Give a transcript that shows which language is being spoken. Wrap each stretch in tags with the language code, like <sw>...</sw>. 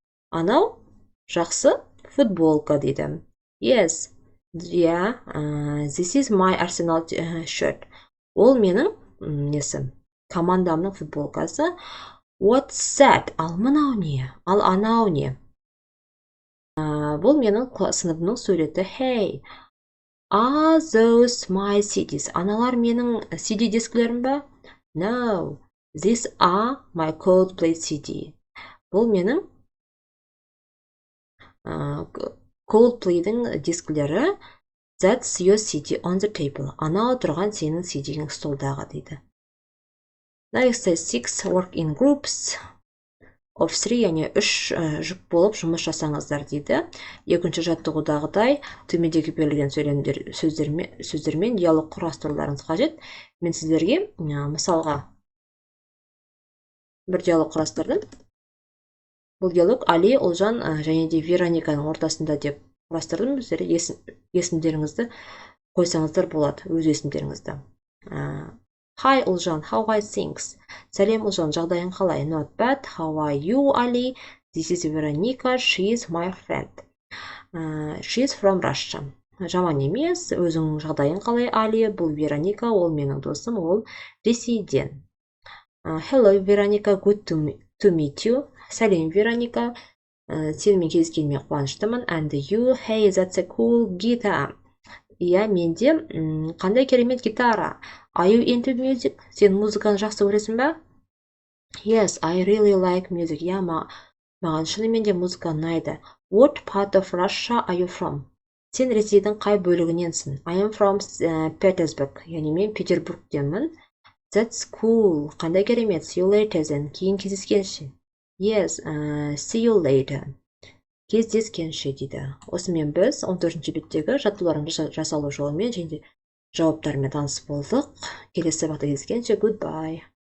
<kk>Анау жақсы футболка дейді.</kk> <en>Yes. Yeah, this is my Arsenal shirt.</en> <kk>Ол менің командамның футболкасы.</kk> <en>What's that?</en> <kk>Ал мынау не? Ал анау не? Бұл менің сыныбымның суреті.</kk> <en>Hey, are those my CDs?</en> <kk>Аналар менің CD дискілерім ба?</kk> <en>No, these are my Coldplay CD.</en> <kk>Бұл менің Coldplay'дің дискілері.</kk> <en>That's your CD on the table.</en> <kk>Анау тұрған сенің CD-ң столдағы дейді.</kk> <en>Next, 6, work in groups of 3,</en> <kk>яғни 3 жұп болып жұмыс жасаңыздар дейді. Екінші жаттығудағыдай төмендегі берілген сөздермен диалог құрастыруларыңыз қажет. Мен сіздерге мысалға бір диалог құрастырдым. Бұл диалог Али, Олжан және де Верониканың ортасында деп құрастырдым. Сіздер есімдеріңізді қойсаңыздар болады, өз есімдеріңізді.</kk> <en>Hi Олжан, how are things?</en> <kk>Сәлем Олжан, жағдайың қалай?</kk> <en>Not bad. How are you, Ali? This is Veronica, she is my friend. She is from Russia.</en> <kk>Жаман емес, өзің жағдайың қалай, Али? Бұл Вероника, ол менің досым, ол Ресейден.</kk> <en>Hello Veronica, good to meet you.</en> <kk>Сәлем Вероника, сенімен кездескеніме қуаныштымын.</kk> <en>And you, hey, that's a cool guitar.</en> <kk>Иә, менде қандай керемет гитара.</kk> <en>Are you into music?</en> <kk>Сен музыканы жақсы көресің бе?</kk> <en>Yes, I really like music.</en> <kk>Иә, маған шынымен де музыка ұнайды.</kk> <en>What part of Russia are you from?</en> <kk>Сен Ресейдің қай бөлігіненсің?</kk> <en>I am from Petersburg.</en> <kk>Яғни мен Петербургтенмін.</kk> <en>That's cool.</en> <kk>Қандай керемет.</kk> <en>See you later then.</en> <kk>Кейін кездескенше.</kk> <en>Yes, see you later.</en> <kk>Кездескенше дейді. Осымен біз 14-ші беттегі жаттығулардың жасалу жолымен және жауаптарымен таныс болдық. Келесі сабақта кездескенше, goodbye.</kk>